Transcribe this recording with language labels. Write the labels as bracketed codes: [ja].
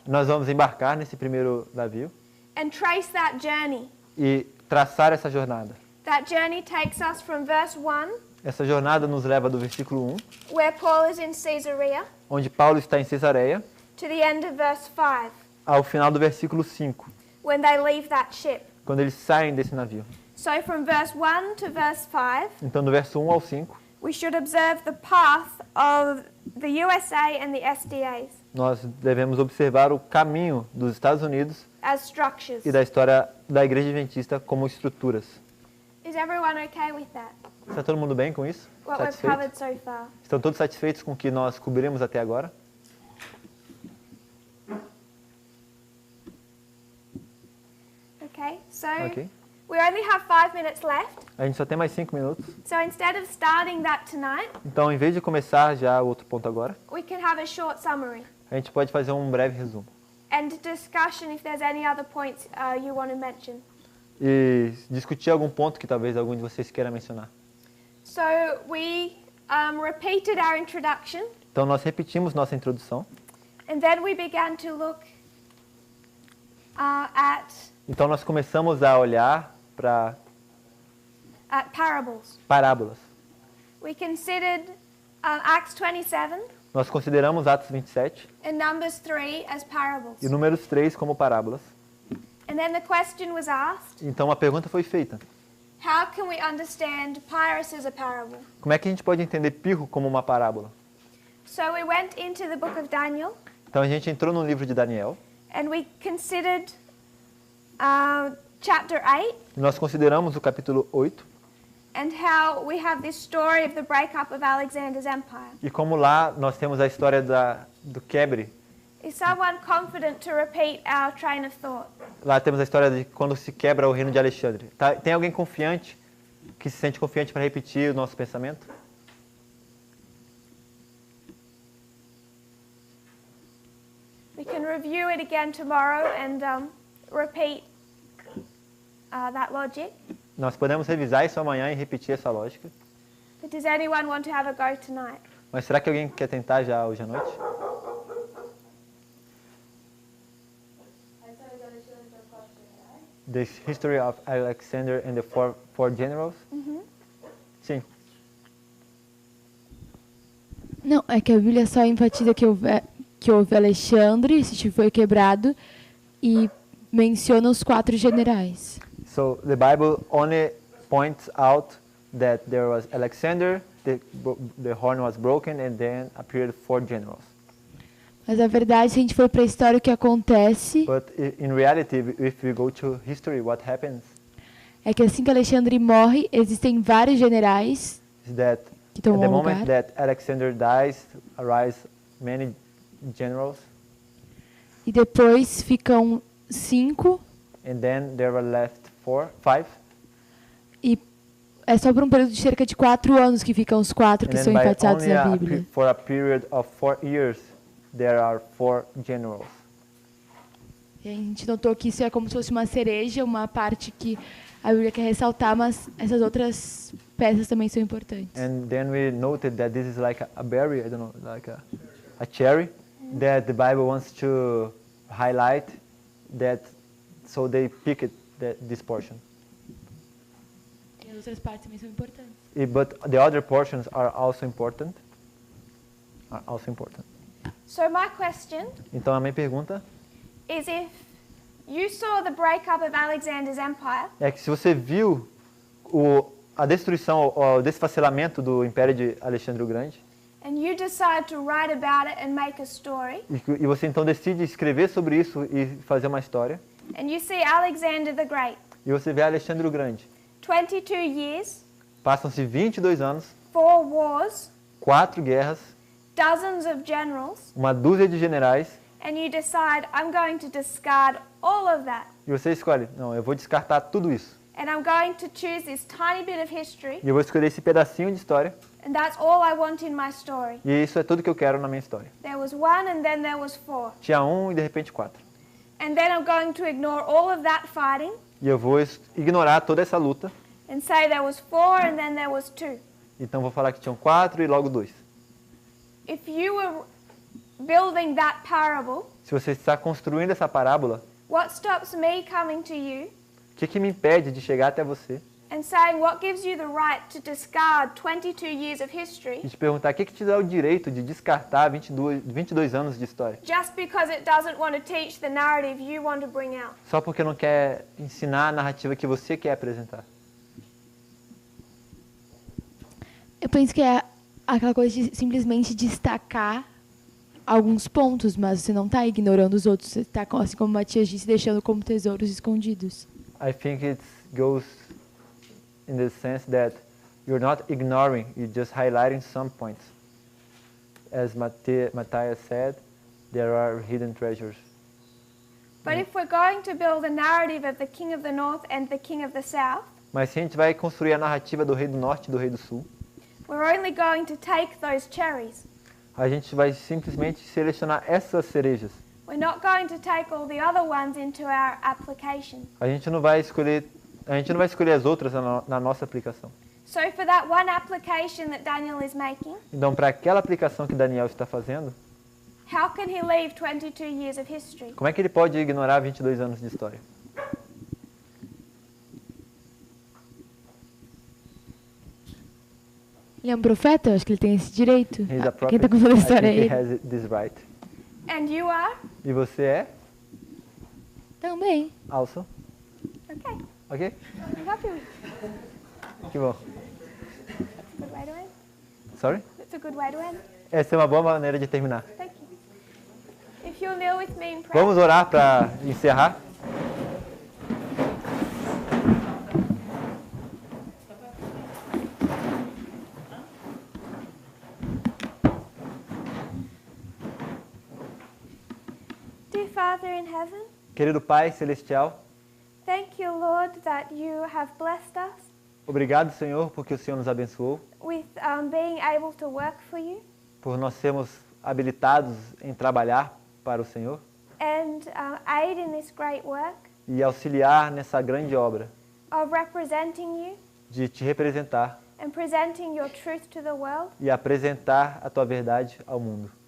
[pt] nós vamos embarcar nesse primeiro navio [en] and trace that journey. [pt] e traçar essa jornada. [en] That journey takes us from verse 1, [pt] Essa jornada nos leva do versículo 1, [en] where Paul is in Caesarea, [pt] onde Paulo está em Cesareia, [en] to the end of verse 5, [pt] ao final do versículo 5, [en] when they leave that ship. [pt] quando eles saem desse navio. [en] So from verse 1 to verse 5, [pt] Então, do verso 1 ao 5, [en] we should observe the path of the USA and the SDAs [pt] nós devemos observar o caminho dos Estados Unidos [en] as structures. [pt] e da história da Igreja Adventista como estruturas. [en] Is everyone okay with that? [pt] Está todo mundo bem com isso? [en] What we've [pt] Satisfeito? [en] covered so far? [pt] Estão todos satisfeitos com o que nós cobrimos até agora? [en] Okay, so [pt] Ok. [en] we only have 5 minutes left. [pt] A gente só tem mais 5 minutos. [en] So instead of starting that tonight, [pt] Então, em vez de começar já o outro ponto agora, [en] we can have a short summary [pt] a gente pode fazer um breve resumo. [en] and discussion if there's any other points you want to mention. [pt] E discutir algum ponto que talvez algum de vocês queira mencionar. [en] So we repeated our introduction, [pt] Então, nós repetimos nossa introdução. [en] and then we began to look at [pt] Então, nós começamos a olhar para [en] parables. [pt] parábolas. [en] We considered Acts 27 [pt] Nós consideramos Atos 27 [en] and Numbers 3 as parables. [pt] e Números 3 como parábolas. [en] And then the question was asked, [pt] Então a pergunta foi feita: [en] how can we understand Pyrrhus as a parable? [pt] como é que a gente pode entender Pirro como uma parábola? [en] So we went into the book of Daniel [pt] Então a gente entrou no livro de Daniel [en] and we considered chapter 8 [pt] e nós consideramos o capítulo 8 [en] and how we have this story of the breakup of Alexander's empire. [pt] e como lá nós temos a história do quebre. [en] Is someone confident to repeat our train of thought? [pt] Lá temos a história de quando se quebra o reino de Alexandre. Tem alguém confiante, que se sente confiante para repetir o nosso pensamento? [en] We can review it again tomorrow and repeat that logic. [pt] Nós podemos revisar isso amanhã e repetir essa lógica. [en] But does anyone want to have a go tonight? [pt] Mas será que alguém quer tentar já hoje à noite? [en] The history of Alexander and the four generals? [pt] Sim. Não, é que a Bíblia só enfatiza que houve Alexandre, esse foi quebrado, e menciona os 4 generais. [en] So the Bible only points out that there was Alexander, the horn was broken, and then appeared 4 generals. [pt] Mas a verdade, se a gente for para a história, o que acontece [en] But in reality, if we go to history, what happens [pt] é que assim que Alexandre morre, existem vários generais [en] is that [pt] que [en] at the [pt] tomam [en] moment [pt] lugar. [en] that Alexander dies, arise many generals, [pt] E depois ficam 5, [en] and then there were left 5. [pt] e é só por um período de cerca de 4 anos que ficam os 4 que [en] And [pt] são [en] then by [pt] enfatizados [en] only [pt] na Bíblia. [en] for a period of 4 years, there are 4 generals. [pt] E a gente notou que isso é como se fosse uma cereja, uma parte que a Bíblia quer ressaltar, mas essas outras peças também são importantes. [en] And then we noted that this is like a berry, I don't know, like a cherry, that the Bible wants to highlight, that so they picked this portion. [pt] E as outras partes também são importantes. [en] But the other portions are also important. So my question [pt] Então a minha pergunta [en] is, if you saw the breakup of Alexander's empire [pt] é que se você viu a destruição, o desfacelamento do Império de Alexandre o Grande, [en] and you decide to write about it and make a story, [pt] e você então decide escrever sobre isso e fazer uma história, [en] and you see Alexander the Great, [pt] e você vê Alexandre o Grande, [en] 22 years, [pt] passam-se 22 anos, [en] 4 wars, [pt] 4 guerras, [en] dozens of generals, [pt] uma dúzia de generais, [en] and you decide, I'm going to discard all of that, [pt] e você escolhe, não, eu vou descartar tudo isso, [en] and I'm going to choose this tiny bit of history, [pt] e eu vou escolher esse pedacinho de história, [en] and that's all I want in my story. [pt] e isso é tudo que eu quero na minha história. [en] There was 1 and then there was 4. [pt] Tinha 1 e de repente 4. [en] And then I'm going to ignore all of that fighting [pt] E eu vou ignorar toda essa luta, [en] and say there was 4 and then there was 2. [pt] então vou falar que tinham 4 e logo 2. [en] If you were building that parable, [pt] Se você está construindo essa parábola, [en] what stops me coming to you [pt] o que me impede de chegar até você [en] and saying what gives you the right to discard 22 years of history [pt] e te perguntar o que te dá o direito de descartar 22 anos de história? [en] just because it doesn't want to teach the narrative you want to bring out? [pt] Só porque não quer ensinar a narrativa que você quer apresentar. Eu penso que é aquela coisa de simplesmente destacar alguns pontos, mas você não está ignorando os outros. Você está, assim como o Matias disse, deixando como tesouros escondidos. [en] I think it goes in the sense that you're not ignoring, you're just highlighting some points. As Matthias said, there are hidden treasures. But if we're going to build a narrative of the King of the North and the King of the South, [pt] Mas se a gente vai construir a narrativa do Rei do Norte e do Rei do Sul, [en] we're only going to take those cherries. [pt] a gente vai simplesmente selecionar essas cerejas. [en] We're not going to take all the other ones into our application. [pt] A gente não vai escolher as outras na nossa aplicação. [en] So for that one application that Daniel is making, [pt] Então, para aquela aplicação que Daniel está fazendo, [en] how can he leave 22 years of history? [pt] como é que ele pode ignorar 22 anos de história? Ele é um profeta? Eu acho que ele tem esse direito. [en] He's a prophet. [pt] está contando a [en] I [pt] história é [en] think he [pt] ele. [en] has this right. And you are? [pt] E você é? Também. [en] Also? Okay. [pt] Ok? [en] I'm happy with [pt] Que bom. [en] That's a good way to end. Sorry? That's a good way to end. [pt] Essa é uma boa maneira de terminar. [en] Thank you. If you'll kneel with me in prayer. [pt] Vamos orar para encerrar. [en] Dear Father in heaven, [pt] Querido Pai Celestial, [en] thank you, Lord, that you have blessed us [pt] obrigado, Senhor, porque o Senhor nos abençoou, [en] with being able to work for you [pt] por nós sermos habilitados em trabalhar para o Senhor [en] and aid in this great work [pt] e auxiliar nessa grande obra [en] of representing you [pt] de te representar [en] and presenting your truth to the world. [pt] e apresentar a tua verdade ao mundo.